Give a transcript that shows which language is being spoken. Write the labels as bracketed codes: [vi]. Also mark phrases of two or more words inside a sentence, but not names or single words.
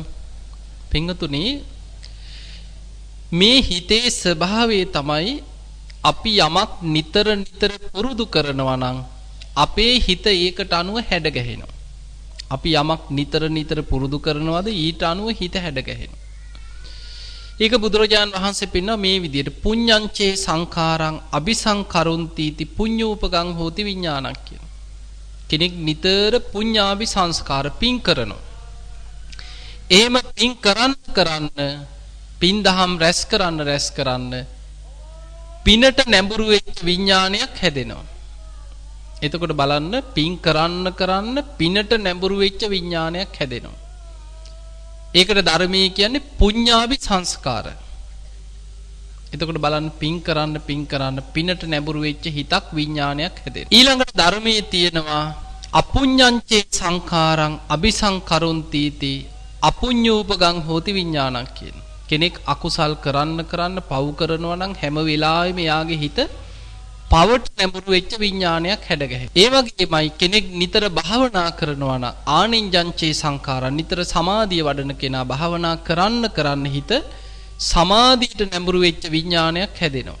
[si] පින්වතුනි මේ හිතේ ස්වභාවය තමයි අපි යමක් නිතර නිතර පුරුදු කරනවා නම් අපේ හිත ඒකට අනුව හැඩ ගැහෙනවා. අපි යමක් නිතර නිතර පුරුදු කරනවාද ඊට අනුව හිත හැඩ ගැහෙනවා. ඒක බුදුරජාන් වහන්සේ පෙන්වන මේ විදිහට [pi] පුඤ්ඤංචේ සංඛාරං අபிසංකරොන්ති ති පුඤ්ඤෝපගං හෝති විඥානං [si] කියන. කෙනෙක් නිතර පුඤ්ඤාභි සංස්කාර පින් කරනවා. එහෙම පින් කරන්න පින් දහම් රැස් කරන්න පිනට නැඹුරු වෙච්ච විඥානයක් හැදෙනවා. එතකොට බලන්න පින් කරන්න පිනට නැඹුරු වෙච්ච විඥානයක් හැදෙනවා. ඒකට ධර්මයේ කියන්නේ පුඤ්ඤාභි සංස්කාර. එතකොට බලන්න පින් කරන්න පිනට නැඹුරු වෙච්ච හිතක් විඥානයක් හැදෙනවා. ඊළඟට ධර්මයේ තියෙනවා [pi] අපුඤ්ඤංචේ සංඛාරං අபிසංකරොන්ති ති අපුඤ්ඤෝපගං හෝති විඥානං [si] කියන. කෙනෙක් අකුසල් කරන්න පව් කරනවා නම් හැම වෙලාවෙම යාගේ හිත පවට නැඹුරු වෙච්ච විඥානයක් හැඩගැහෙනවා. ඒ වගේමයි කෙනෙක් නිතර භාවනා කරනවා නම් [pi] ආනින්ජංචේ සංඛාරං [si] නිතර සමාධිය වඩන කෙනා භාවනා කරන්න හිත සමාධියට නැඹුරු වෙච්ච විඥානයක් හැදෙනවා.